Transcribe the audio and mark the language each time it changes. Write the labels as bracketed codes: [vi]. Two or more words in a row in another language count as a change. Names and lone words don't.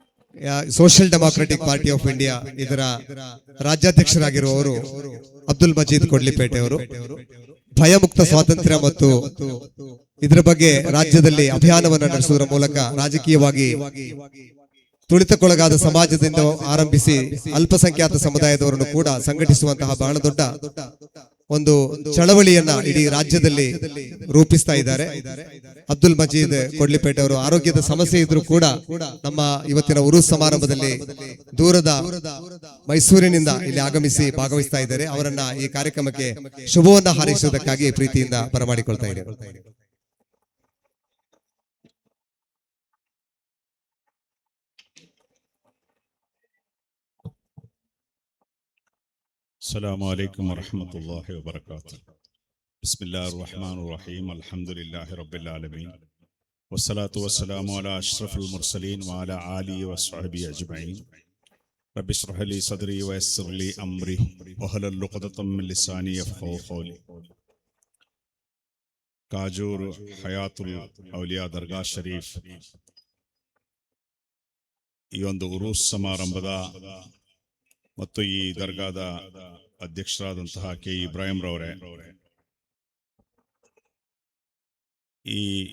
[kn] ಸೋಷಿಯಲ್ ಡೆಮಾಕ್ರೆಟಿಕ್ ಪಾರ್ಟಿ ಆಫ್ ಇಂಡಿಯಾ ಇದರ ರಾಜ್ಯಾಧ್ಯಕ್ಷರಾಗಿರುವವರು ಅಬ್ದುಲ್ ಮಜೀದ್ ಕೊಡ್ಲಿಪೇಟೆ ಅವರು ಭಯಮುಕ್ತ ಸ್ವಾತಂತ್ರ್ಯ ಮತ್ತು ಇದರ ಬಗ್ಗೆ ರಾಜ್ಯದಲ್ಲಿ ಅಭಿಯಾನವನ್ನು ನಡೆಸುವುದರ ಮೂಲಕ ರಾಜಕೀಯವಾಗಿ ತುಳಿತಕ್ಕೊಳಗಾದ ಸಮಾಜದಿಂದ ಆರಂಭಿಸಿ ಅಲ್ಪಸಂಖ್ಯಾತ ಸಮುದಾಯದವರನ್ನು ಕೂಡ ಸಂಘಟಿಸುವಂತಹ ಬಹಳ ದೊಡ್ಡ ಒಂದು ಚಳವಳಿಯನ್ನ ಇಡೀ ರಾಜ್ಯದಲ್ಲಿ ರೂಪಿಸ್ತಾ ಇದ್ದಾರೆ. ಅಬ್ದುಲ್ ಮಜೀದ್ ಕೊಡ್ಲಿಪೇಟೆ ಅವರು ಆರೋಗ್ಯದ ಸಮಸ್ಯೆ ಇದ್ರೂ ಕೂಡ ನಮ್ಮ ಇವತ್ತಿನ ಉರುಸ್ ಸಮಾರಂಭದಲ್ಲಿ ದೂರದ ಮೈಸೂರಿನಿಂದ ಇಲ್ಲಿ ಆಗಮಿಸಿ ಭಾಗವಹಿಸ್ತಾ ಇದ್ದಾರೆ. ಅವರನ್ನ ಈ ಕಾರ್ಯಕ್ರಮಕ್ಕೆ ಶುಭವನ್ನ ಹಾರೈಸುವುದಕ್ಕಾಗಿ ಪ್ರೀತಿಯಿಂದ ಬರಮಾಡಿಕೊಳ್ತಾ ಇದ್ದಾರೆ. [ar] السلام عليكم ورحمة الله وبركاته. بسم الله الرحمن الرحيم. الحمد لله رب العالمين والصلاة والسلام على أشرف المرسلين وعلى آله وصحبه أجمعين. رب اشرح لي صدري ويسر لي أمري واحلل عقدة من لساني يفقهوا قولي. [kn] ಕಾಜೂರ್ ಹಯಾತುಲ್ ಔಲಿಯಾ ದರ್ಗಾ ಶರೀಫ್ ಈ ಒಂದು ಉರೂಸ್ ಸಮಾರಂಭದ ಮತ್ತು ಈ ದರ್ಗಾದ ಅಧ್ಯಕ್ಷರಾದಂತಹ ಕೆ ಇಬ್ರಾಹಿಂ ರವರೇ, ಈ